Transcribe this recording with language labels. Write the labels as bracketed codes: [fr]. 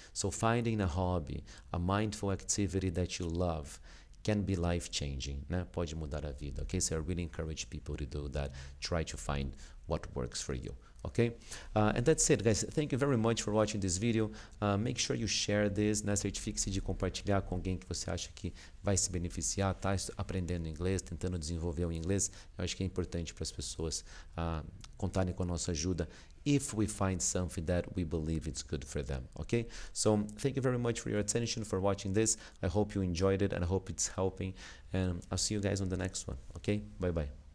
[en] So finding a hobby, a mindful activity that you love, can be life-changing, né? [pt] Pode mudar a vida, [en] okay? So I really encourage people to do that. Try to find what works for you, okay? And that's it, guys. Thank you very much for watching this video. Make sure you share this, né? [pt] Certifique-se de compartilhar com alguém que você acha que vai se beneficiar, tá aprendendo inglês, tentando desenvolver o inglês. Eu acho que é importante para as pessoas contarem com a nossa ajuda [en] if we find something that we believe it's good for them, [pt] okay? [en] So thank you very much for your attention, for watching this. I hope you enjoyed it, and I hope it's helping, and I'll see you guys on the next one, okay? Bye-bye.